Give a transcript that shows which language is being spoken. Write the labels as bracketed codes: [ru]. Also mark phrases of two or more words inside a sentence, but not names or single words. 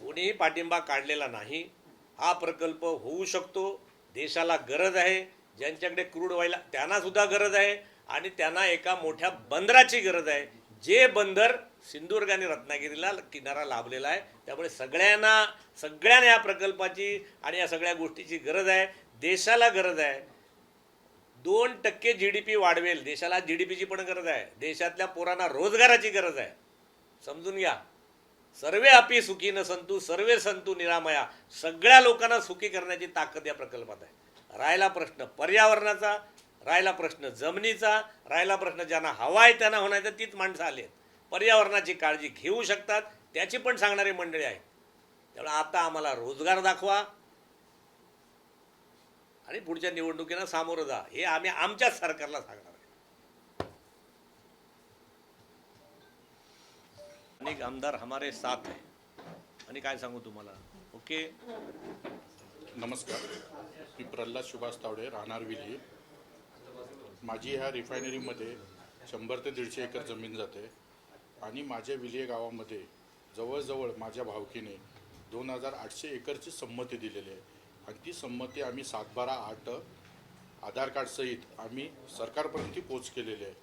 [mr] कोणीही पाठिंबा काढलेला नाही। हा प्रकल्प होऊ शकतो, देशाला गरज आहे, ज्यांच्याकडे क्रूड ऑइल त्यांना सुद्धा गरज आहे आणि त्यांना एका मोठ्या बंदराची गरज आहे, जे बंदर सिंधुदुर्ग आणि रत्नागिरीला किनारा लाभलेला आहे। त्यामुळे सगळ्यांना या प्रकल्पाची आणि या सगळ्या गोष्टीची गरज आहे, देशाला गरज आहे। 2% GDP वाढवेल, देशाला GDPची पण गरज आहे, देशातल्या पोरांना रोजगाराची गरज आहे, समजून घ्या। [sa] सर्वे अपि सुखीन संतु सर्वे संतु निरामया, [mr] सगळ्या लोकांना सुखी करण्याची ताकद या प्रकल्पात आहे। राहिला प्रश्न पर्यावरणाचा, राहिला प्रश्न जमिनीचा, राहिला प्रश्न ज्यांना हवा आहे त्यांना होण्याचा, तीच माणसं आली आहेत, पर्यावरणाची काळजी घेऊ शकतात त्याची पण सांगणारी मंडळी आहेत। त्यामुळे आता आम्हाला रोजगार दाखवा आणि पुढच्या निवडणुकीला सामोरं जा, हे आम्ही आमच्याच सरकारला सांगणार आहे। अनेक आमदार [hi] हमारे साथ है [mr] आणि काय सांगू तुम्हाला। ओके, नमस्कार, मी प्रल्हाद सुभाष तावडे, राहणार विली। माझी ह्या रिफायनरीमध्ये 100 ते 150 एकर जमीन जाते आणि माझ्या विली गावामध्ये जवळजवळ माझ्या भावकीने 2800 एकरची संमती दिलेली आहे आणि ती संमती आम्ही 7/12/8 आधार कार्ड सहित आम्ही सरकारपर्यंत पोच केलेली आहे।